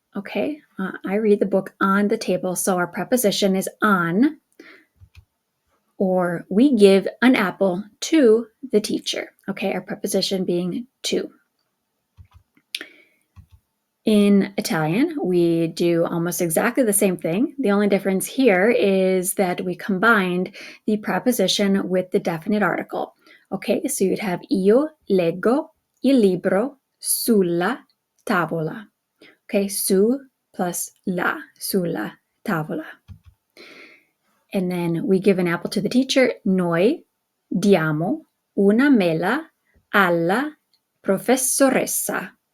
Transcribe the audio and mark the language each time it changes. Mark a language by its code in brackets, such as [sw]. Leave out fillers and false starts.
[en] Okay, I read the book on the table. So our preposition is on, or we give an apple to the teacher. Okay, our preposition being to. In Italian, we do almost exactly the same thing. The only difference here is that we combined the preposition with the definite article. Okay, so you'd have [it] io leggo il libro sulla tavola. Okay, su plus la, sulla tavola. [en] And then we give an apple to the teacher. [it] Noi diamo una mela alla professoressa.